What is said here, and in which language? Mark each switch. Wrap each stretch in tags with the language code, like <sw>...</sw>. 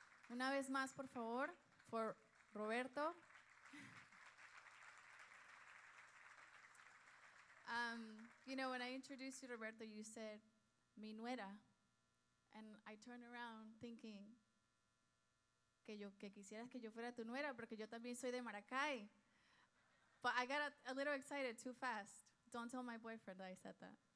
<es>Una vez más, por favor, for Roberto.</es> <en>You know, when I introduced you to Roberto, you said, mi nuera.</en> <es>And I turned around thinking que quisieras que yo fuera tu nuera, porque yo también soy de Maracay.</es> <en>But I got a little excited too fast. Don't tell my boyfriend that I said that.</en>